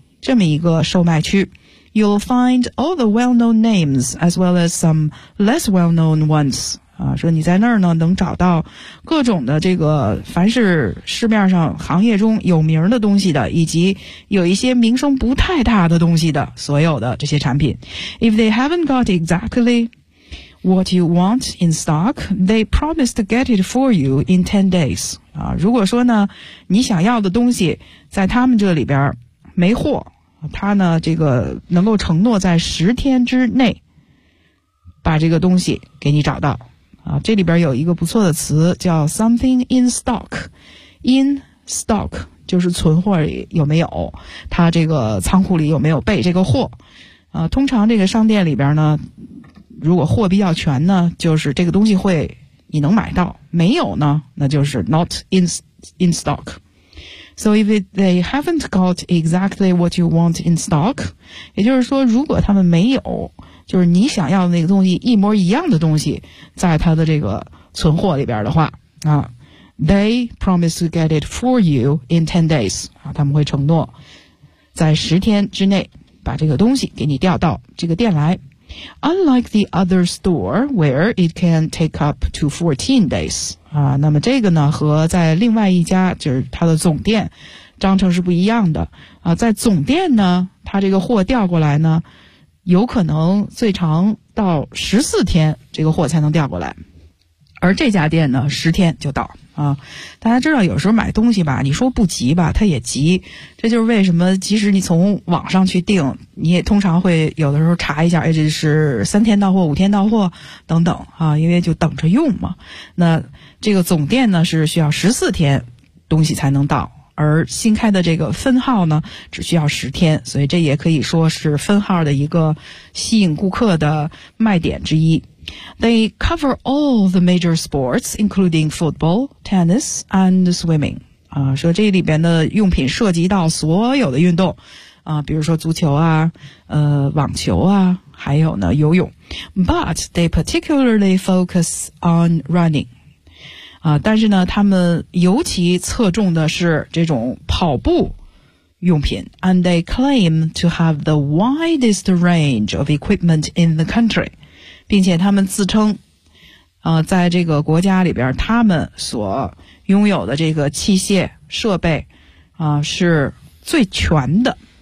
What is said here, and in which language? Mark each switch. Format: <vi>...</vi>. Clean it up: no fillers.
<zh>这么一个售卖区</zh> <en>，You'll find all the well-known names as well as some less well-known ones。</en> <zh>啊，说你在那儿呢，能找到各种的这个，凡是市面上行业中有名的东西的，以及有一些名声不太大的东西的，所有的这些产品。</zh> <en>If they haven't got exactly what you want in stock, they promise to get it for you in 10 days。</en> <zh>啊，如果说呢，你想要的东西在他们这里边。没货，他呢这个能够承诺在10天之内把这个东西给你找到啊。这里边有一个不错的词叫 something in stock， in stock 就是存货里有没有，他这个仓库里有没有备这个货啊。通常这个商店里边呢，如果货比较全呢，就是这个东西会你能买到，没有呢，那就是</zh> <en>not in stock. So if they haven't got exactly what you want in stock,</en> <zh>也就是说如果他们没有就是你想要的那个东西一模一样的东西在他的这个存货里边的话啊，</zh> <en>They promise to get it for you in 10 days.</en> <zh>他们会承诺在十天之内把这个东西给你调到这个店来。</zh> <en>Unlike the other store where it can take up to 14 days.</en> <zh>那么这个呢和在另外一家就是他的总店章程是不一样的。在总店呢他这个货调过来呢有可能最长到14天这个货才能调过来。而这家店呢10天就到。大家知道有时候买东西吧你说不急吧他也急，这就是为什么即使你从网上去订你也通常会有的时候查一下，这是三天到货五天到货等等因为就等着用嘛。那这个总店呢是需要14天东西才能到，而新开的这个分号呢只需要10天，所以这也可以说是分号的一个吸引顾客的卖点之一。</zh> <en>They cover all the major sports, including football, tennis, and swimming.</en> <zh>说这里边的用品涉及到所有的运动，比如说足球啊，网球啊，还有呢游泳。</zh> <en>But they particularly focus on running.</en> <zh>但是呢，他们尤其侧重的是这种跑步用品。</zh> <en>And they claim to have the widest range of equipment in the country.</en> <zh>并且他们自称在这个国家里边他们所拥有的这个器械设备是最全的。</zh>